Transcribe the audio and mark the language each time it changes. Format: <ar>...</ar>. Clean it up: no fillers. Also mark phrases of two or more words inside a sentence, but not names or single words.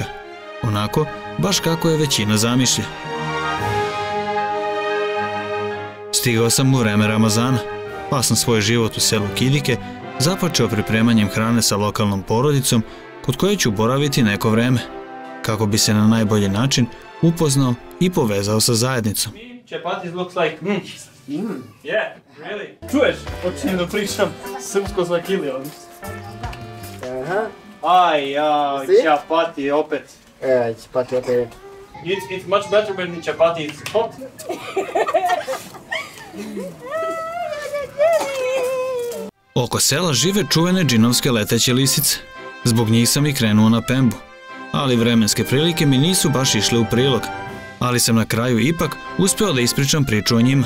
<sr>Onako, baš kako je većina zamišlja. Stigao sam u vreme Ramazana, pa sam svoj život u selu Kidike započeo pripremanjem hrane sa lokalnom porodicom kod koje ću boraviti neko vreme, kako bi se na najbolji način upoznao i povezao sa zajednicom.</sr> <en>Chapatis looks like Yeah, really.</en> <sr>Čuješ? Počinjem da pričam srpsko svakili, ono. Aj, ja, chapati opet. Chapati opet.</sr> <en>It's much better when the chapati is hot.</en> <sr>Oko sela žive čuvene džinovske leteće lisice. Zbog njih sam i krenuo na Pembu. Ali vremenske prilike mi nisu baš išle u prilog. Ali sam na kraju ipak uspio da ispričam priču o njima.</sr>